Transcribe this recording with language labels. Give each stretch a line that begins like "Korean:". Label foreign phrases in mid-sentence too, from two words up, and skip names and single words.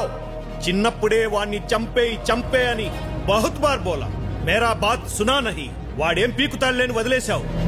Telugu: చిన్నప్పుడే వాణ్ణి చంపే అని
Hindi: बहुत बार बोला, मेरा बात सुना नहीं.
Telugu: వాడేం పీకుతాళ్ళని వదిలేశావు.